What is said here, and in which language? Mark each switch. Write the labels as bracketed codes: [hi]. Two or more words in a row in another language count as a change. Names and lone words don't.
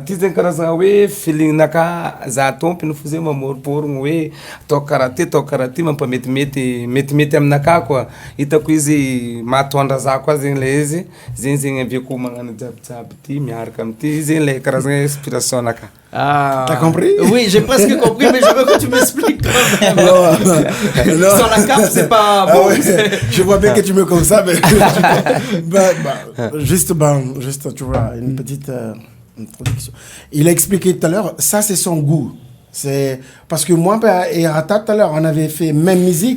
[mg] Ty zegny karazagna hoe filignanaka za tompony fo zegny mamoriporogno hoe atao karaha ty mampametimety aminaka koa. Hitako izy mahatondra za koa zegny le izy zegny aviako magnano jiaby ty miaraka amty zegny le karazagna inspiration naka. Ah. [fr] T'as compris? Oui, j'ai presque compris, mais je veux que tu m'expliques quand même. Non. Sans la cape, c'est pas Ah bon. ouais, je vois bien que tu me comme ça, mais juste, tu vois, une petite introduction. Il a expliqué tout à l'heure, ça c'est son goût. C'est parce que moi et Rata tout à l'heure, on avait fait même musique,